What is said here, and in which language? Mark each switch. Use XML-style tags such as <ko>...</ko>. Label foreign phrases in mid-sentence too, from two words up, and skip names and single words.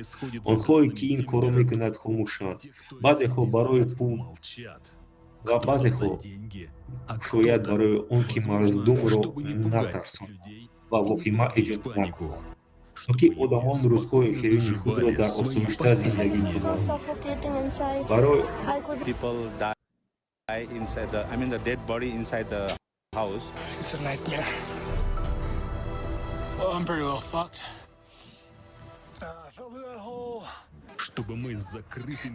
<tg>Онҳое ки ин корро мекунанд хомӯшанд. Баъзеҳо барои пул ва баъзеҳо шояд барои он ки мардумро натарсонанд ва вохима эҷод накунанд, то ки одамон рӯзҳои хиёни худро дар осоишта зиндагӣ кунанд. Барои</tg> <en>People die inside the dead body inside the house. It's a nightmare. Well, I'm pretty well fucked. I fell through that hole.</en> <ru>Чтобы мы с закрытыми</ru>